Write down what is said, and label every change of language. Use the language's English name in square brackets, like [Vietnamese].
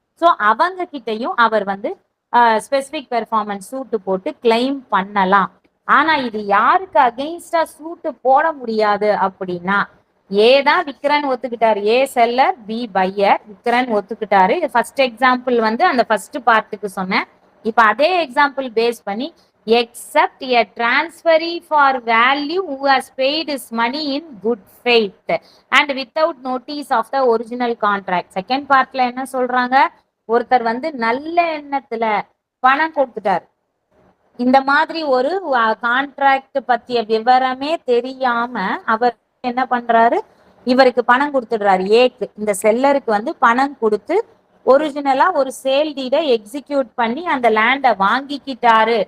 [Tamil] So அவங்க கிட்டையும் அவர் வந்து ஸ்பெசிபிக் பெர்ஃபார்மன்ஸ் சூட்டு போட்டு கிளைம் பண்ணலாம். ஆனா இது யாருக்கு அகெயின்ஸ்டா சூட்டு போட முடியாது அப்படின்னா, ஏ தான் விக்ரன் ஒத்துக்கிட்டாரு, ஏ செல்லர் பி பையர், விக்ரன் ஒத்துக்கிட்டாரு. இது ஃபர்ஸ்ட் எக்ஸாம்பிள் வந்து அந்த ஃபர்ஸ்ட் பார்ட்டுக்கு சொன்னேன். இப்ப அதே எக்ஸாம்பிள் பேஸ் பண்ணி [English] except a transferee for value who has paid his money in good faith and without notice of the original contract. [Tamil] Second பார்ட்ல என்ன சொல்றாங்க, ஒருத்தர் வந்து நல்ல எண்ணத்துல பணம் கொடுத்துட்டார், இந்த மாதிரி ஒரு கான்ட்ராக்ட் பத்திய விவரமே தெரியாம அவர் என்ன பண்றாரு, இவருக்கு பணம் கொடுத்துடுறாரு, ஏக்கு இந்த செல்லருக்கு வந்து பணம் கொடுத்து ஒரிஜினலா ஒரு சேல் டீடை எக்ஸிக்யூட் பண்ணி அந்த லேண்டை வாங்கிக்கிட்டாரு.